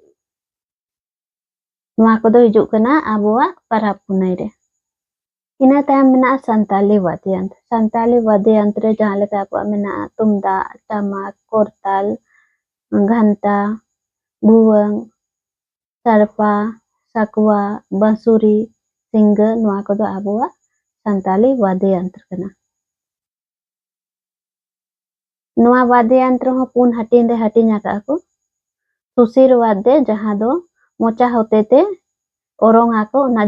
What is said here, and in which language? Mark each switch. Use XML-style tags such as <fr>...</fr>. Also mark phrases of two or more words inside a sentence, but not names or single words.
<sat>नुआ को दो हिजुग कना आबोआ परब पुनाई रे ina tayam mena संताली वाद्ययंत्र रे जहां लेका आबो मेना तुमदाग टमाक कोरताल घंटा बुवंग सरपा sakwa बांसुरी सिंग नुआ को दो आबोआ संताली वाद्ययंत्र कना नुआ वाद्ययंत्र हो पुन हटिन रे हटिnya का ako सुसिर वाद्य जहां दो मोचा होते ते ओरोंग ako ना</sat>